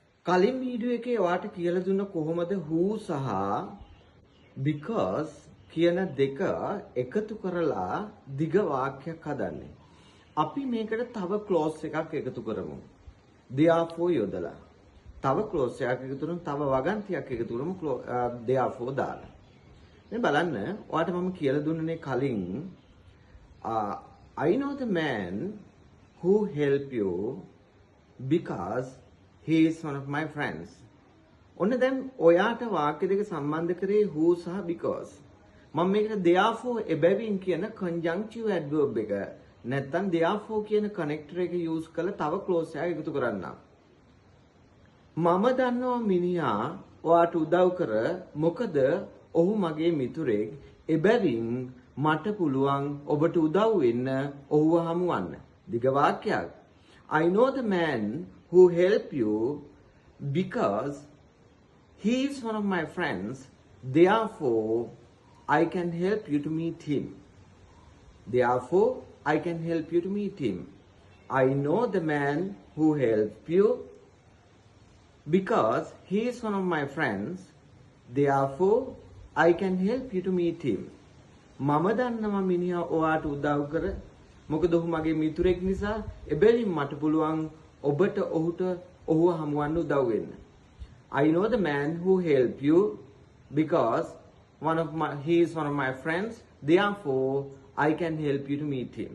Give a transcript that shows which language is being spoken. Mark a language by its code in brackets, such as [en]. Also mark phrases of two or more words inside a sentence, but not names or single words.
[si] කලින් වීඩියෝ එකේ ඔයාට කියලා දුන්න කොහොමද who සහ because කියන දෙක එකතු කරලා දිග වාක්‍යයක් හදන්නේ. අපි මේකට තව clause එකක් එකතු කරමු. therefore යොදලා. තව clause එකක් එකතු කරමු, තව වගන්තියක් එකතු කරමු therefore දාලා. මේ බලන්න ඔයාට මම කියලා දුන්නනේ කලින් [en] I know the man who help you because he is one of my friends. [si] ඔන්න දැන් ඔයාට වාක්‍ය දෙක සම්බන්ධ කරේ who සහ because. මම මේකට therefore එබැවින් කියන [en] conjunctive adverb [si] එක නැත්නම් therefore කියන connector එක use කරලා තව clause එකක් එකතු කරන්නම්. මම දන්නවා මිනිහා ඔයාට උදව් කර මොකද ඔහු මගේ මිතුරෙක්. එබැවින් මට පුළුවන් ඔබට උදව් වෙන්න ඔහුව හමුවන්න. දිග වාක්‍යයක්. [en] I know the man who help you because he is one of my friends. Therefore, I can help you to meet him. Therefore, I can help you to meet him. I know the man who help you because he is one of my friends. Therefore, I can help you to meet him. [si] මම දන්නවා මිනිහා ඔයාට උදව් කර මොකද ඔහු මගේ මිතුරෙක් නිසා. එබැවින් මට පුළුවන් ඔබට ඔහුව හමුවන්න උදව් වෙන්න. [en] I know the man who help you because he is one of my friends. Therefore, I can help you to meet him.